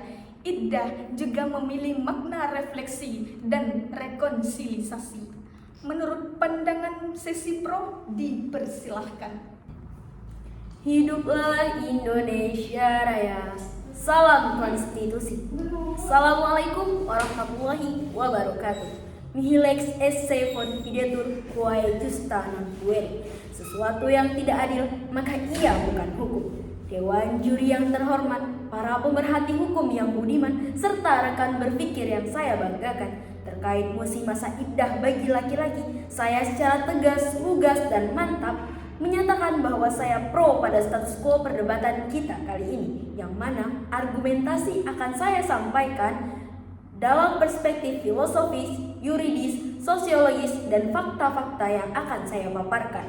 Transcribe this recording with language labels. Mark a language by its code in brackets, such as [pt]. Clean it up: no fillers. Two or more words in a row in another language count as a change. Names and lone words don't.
[id] Iddah juga memiliki makna refleksi dan rekonsiliasi. Menurut pandangan sesi pro, dipersilahkan. Hiduplah Indonesia Raya. Salam konstitusi. [ar] السلام عليكم ورحمة الله وبركاته. [la] Mihilex esse videtur quae justa non fuere. [id] Sesuatu yang tidak adil, maka ia bukan hukum. Dewan juri yang terhormat, para pemerhati hukum yang budiman, serta rekan berpikir yang saya banggakan, terkait mosi masa iddah bagi laki-laki, saya secara tegas, lugas, dan mantap menyatakan bahwa saya pro pada [la] status quo [id] perdebatan kita kali ini, yang mana argumentasi akan saya sampaikan dalam perspektif filosofis, yuridis, sosiologis, dan fakta-fakta yang akan saya paparkan.